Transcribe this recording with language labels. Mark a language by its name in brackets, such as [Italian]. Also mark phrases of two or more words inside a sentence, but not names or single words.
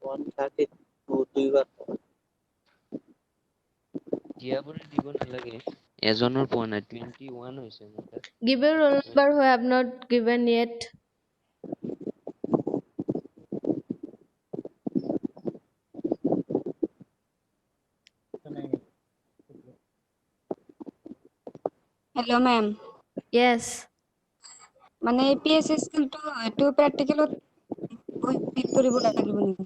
[Assamese] দিয়াবোৰে দিব নালাগে, এজনৰ পোৱা নাই 21 হৈছে মোৰ তাত। [English] Give your roll number who have not given yet. hello ma'am Yes. [Assamese] মানে পিএছএ স্কিলটো এইটো প্ৰেক্টিকেলত বহি কৰিব লাগিব নেকি?